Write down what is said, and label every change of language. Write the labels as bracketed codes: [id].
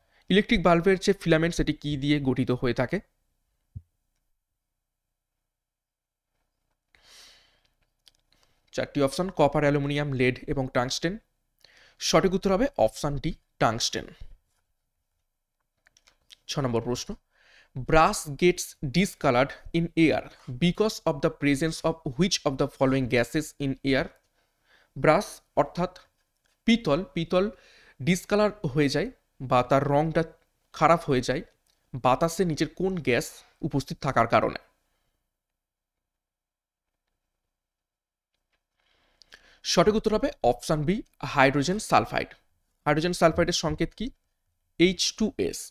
[bn] Electric বাল্বের যে filament সেটি কি দিয়ে গঠিত হয়ে থাকে? চারটি অপশন, কপার, অ্যালুমিনিয়াম, লেড এবং টাংস্টেন। সঠিক উত্তর হবে অপশন ডি, টাংস্টেন। [en] 6 [bn] নম্বর প্রশ্ন, [en] brass gets discolored in air because of the presence of which of the following gases in air? [bn] Brass অর্থাৎ পিতল ডিসকালার হয়ে যায় বা তার রংটা খারাপ হয়ে যায় বাতাসে নিচের কোন গ্যাস উপস্থিত থাকার কারণে? সঠিক উত্তর হবে option B, hydrogen sulphide. Hydrogen সালফাইডের সংকেত কি? H2S।